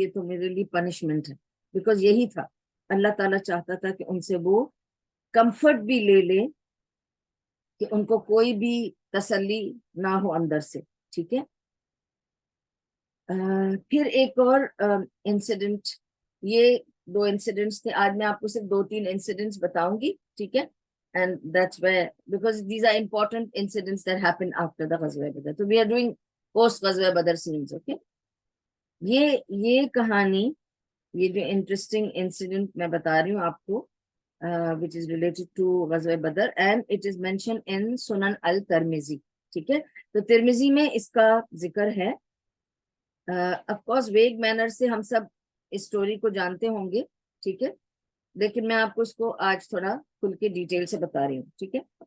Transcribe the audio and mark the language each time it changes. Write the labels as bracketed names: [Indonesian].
[Urdu] یہ تو میرے لیے پنشمنٹ ہے. بیکاز یہی تھا, اللہ تعالیٰ چاہتا تھا کہ ان سے وہ کمفرٹ بھی لے لے کہ ان کو کوئی بھی تسلی نہ ہو اندر سے. ٹھیک ہے. پھر ایک اور انسیڈنٹ, یہ 2 انسیڈنٹس تھے. آج میں آپ کو صرف 2-3 انسیڈنٹس بتاؤں گی. ٹھیک ہے. [English] And that's where, because these are important incidents that happened after the Ghazwa Badr. So we are doing post Ghazwa Badr scenes, okay? [Urdu] یہ کہانی, یہ جو انٹرسٹنگ انسیڈنٹ میں بتا رہی ہوں آپ کو, [English] which is related to Ghazwa Badr, and it is mentioned in Sunan al-Tirmizi. [Urdu] ٹھیک ہے. تو ترمذی میں اس کا ذکر ہے. [English] of course [Urdu] ویگ مینر سے ہم سب اس اسٹوری کو جانتے ہوں گے. ٹھیک ہے. لیکن میں آپ کو اس کو آج تھوڑا کھل کے ڈیٹیل سے بتا رہی ہوں. ٹھیک ہے.